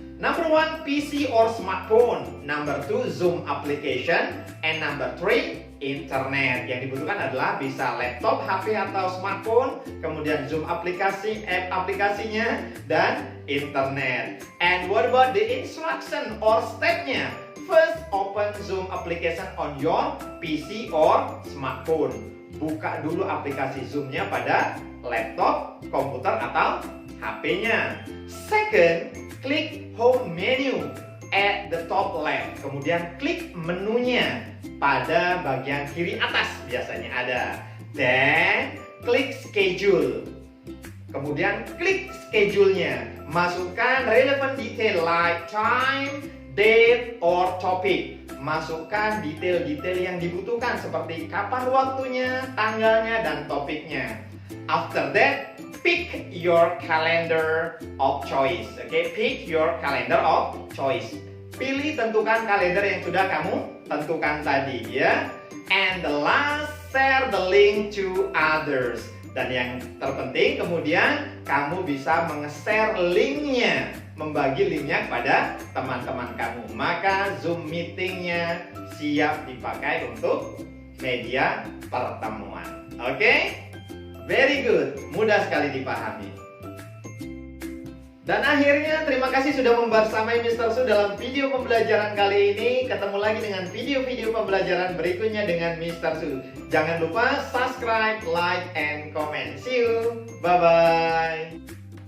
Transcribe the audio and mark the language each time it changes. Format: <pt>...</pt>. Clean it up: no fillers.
<en>Number 1, PC or smartphone. Number 2, Zoom application. And number 3, internet.</en> <id>Yang dibutuhkan adalah bisa laptop, HP atau smartphone, kemudian Zoom aplikasinya, dan internet.</id> <en>And what about the instruction or stepnya? First, open Zoom application on your PC or smartphone.</en> <id>Buka dulu aplikasi Zoom-nya pada laptop, komputer, atau HP-nya.</id> <en>Second, klik home menu at the top left.</en> <id>Kemudian klik menunya pada bagian kiri atas biasanya ada.</id> <en>Then klik schedule.</en> <id>Kemudian klik schedule-nya. Masukkan</id> <en>relevant detail like time, date, or topic.</en> <id>Masukkan detail-detail yang dibutuhkan seperti kapan waktunya, tanggalnya, dan topiknya.</id> <en>After that, pick your calendar of choice.</en> <id>Oke,</id> <en>pick your calendar of choice.</en> <id>Pilih, tentukan kalender yang sudah kamu tentukan tadi ya.</id> <en>And the last, share the link to others.</en> <id>Dan yang terpenting kemudian kamu bisa meng-share linknya, membagi linknya kepada teman-teman kamu. Maka Zoom meetingnya siap dipakai untuk media pertemuan. Oke?</id> <en>Very good,</en> <id>mudah sekali dipahami. Dan akhirnya terima kasih sudah membersamai Mr. Su dalam video pembelajaran kali ini. Ketemu lagi dengan video-video pembelajaran berikutnya dengan Mr. Su. Jangan lupa</id> <en>subscribe, like, and comment. See you. Bye-bye.</en>